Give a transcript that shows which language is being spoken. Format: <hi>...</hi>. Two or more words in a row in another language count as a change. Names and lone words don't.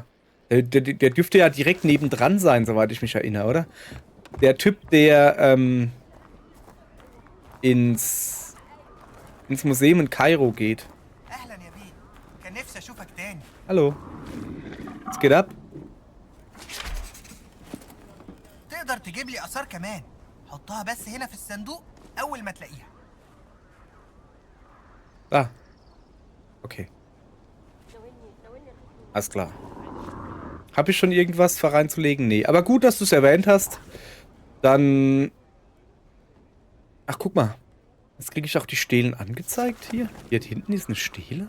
<de>Der dürfte ja direkt nebendran sein, soweit ich mich erinnere, oder? Der Typ, der ins Museum in Kairo geht. Hallo. Was geht ab?</de> <ar>تقدر تجيب لي آثار كمان. حطها بس هنا في الصندوق أول ما تلاقيها.</ar> <de>Da. Okay. Alles klar. Habe ich schon irgendwas reinzulegen? Nee. Aber gut, dass du es erwähnt hast. Dann... Ach, guck mal. Jetzt kriege ich auch die Stelen angezeigt hier. Hier hinten ist eine Stele.</de>